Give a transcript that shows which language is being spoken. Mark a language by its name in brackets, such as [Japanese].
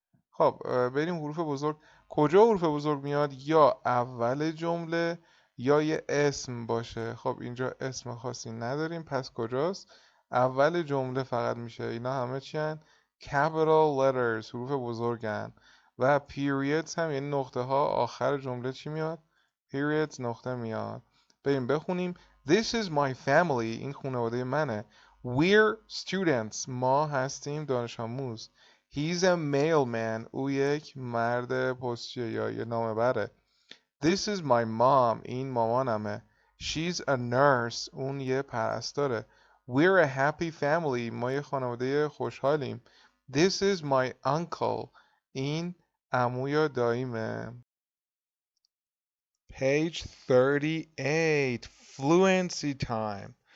[Persian] خب بریم حروف بزرگ. کجا حروف بزرگ میاد؟ یا اول جمله یا یه اسم باشه. خب اینجا اسم خاصی نداریم پس کجاست؟ اول جمله فقط میشه. اینا همه چی هن؟ capital letters حروف بزرگن و periods هم یعنی نقطه ها. آخر جمله چی میاد؟ periods نقطه میاد. بریم بخونیم. [English] This is my family [Persian] این خانواده منه. [English] We're students [Persian] ما هستیم دانش آموز. [English] He's a mailman [Persian] او یک مرد پستچیه یا یه نامه بره. [English] This is my mom [Persian] این مامانمه. [English] She's a nurse [Persian] اون یه پرستاره. [English] We're a happy family [Persian] ما یه خانواده خوشحالیم. [English] This is my uncle [Persian] این عمو یا داییمه. [English] Page 38 Fluency time.